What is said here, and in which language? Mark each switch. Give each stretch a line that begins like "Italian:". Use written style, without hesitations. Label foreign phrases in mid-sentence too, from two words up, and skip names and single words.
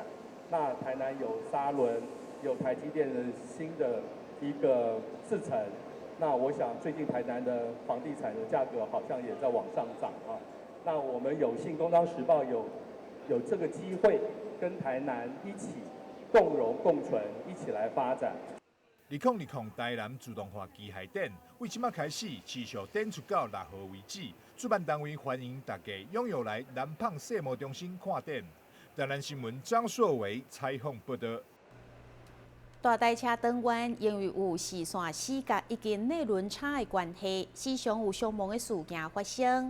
Chinese: 那台南有沙輪，有台積電的新的一個製程。那我想最近台南的房地產的價格好像也在往上漲啊。那我們有幸《工商時報》有這個機會跟台南一起共榮共存，一起來發展。 2020 台南自动化机械展，为即马开始持续展出到6号为止。主办单位欢迎大家踊跃来南胖世贸中心看展。台南新闻张硕伟采访报道。大台车转弯因为有视线死角以及内轮差的关系，时常有伤亡的事件发生。